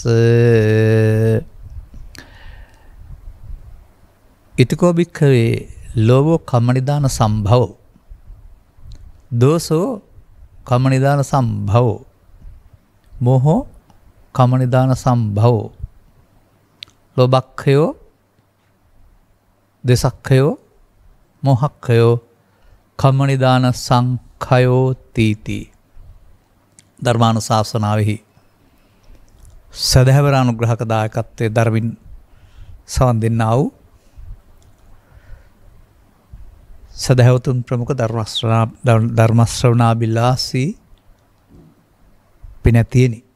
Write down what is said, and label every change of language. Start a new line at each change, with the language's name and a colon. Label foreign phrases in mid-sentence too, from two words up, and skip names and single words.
Pali: ඉතිකෝ භික්ඛවේ ලෝභෝ කම්මනිදාන සම්භවෝ දෝසෝ කම්මනිදාන සම්භවෝ මෝහෝ කම්මනිදාන සම්භවෝ ලෝභක්ඛයෝ දෙසක්ඛයෝ මෝහක්ඛයෝ කම්මනිදාන සංඛයෝ තීති.
Sinhala: ධර්මානුශාසනාවෙහි සදහැවර අනුග්‍රහක දායකත්වයේ ධර්මින් සවන් දෙන්නා වූ සදහැවතුන් ප්‍රමුඛ ධර්මශ්‍රවණාබිලාසී පිනැතියනි.